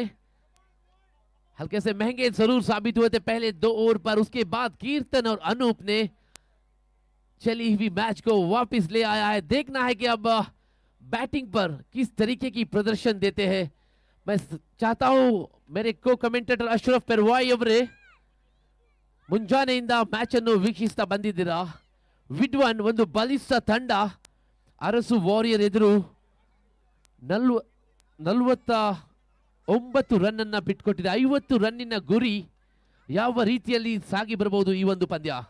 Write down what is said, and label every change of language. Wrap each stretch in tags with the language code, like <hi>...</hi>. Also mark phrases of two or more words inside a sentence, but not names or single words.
<hi>हल्के से महंगे जरूर साबित हुए थे पहले 2 ओवर पर। उसके बाद कीर्तन और अनूप ने चली हुई मैच को वापस ले आया है। देखना है कि अब बैटिंग पर किस तरीके की प्रदर्शन देते हैं। मैं चाहता हूं मेरे को कमेंटेटर अशरफ पेरवाई</hi> <kn>ಅವರೇ ಮುಂಜಾನೆಯಿಂದ ಮ್ಯಾಚ್ ಅನ್ನು ವೀಕ್ಷಿಸ್ತಾ ಬಂದಿದ್ದೀರಾ. ವಿಡ್ವನ್ ಒಂದು ಬಲಿಷ್ಠ ತಂಡ ಅರಸು ವಾರಿಯರ್ ಎದುರು 49 ರನ್ ಅನ್ನ ಬಿಟ್ಕೊಟ್ಟಿದೆ. 50 ರನ್ನಿನ ಗುರಿ. ಯಾವ ರೀತಿಯಲ್ಲಿ ಸಾಗಿ ಬರಬಹುದು ಈ ಒಂದು ಪಂದ್ಯ?</kn>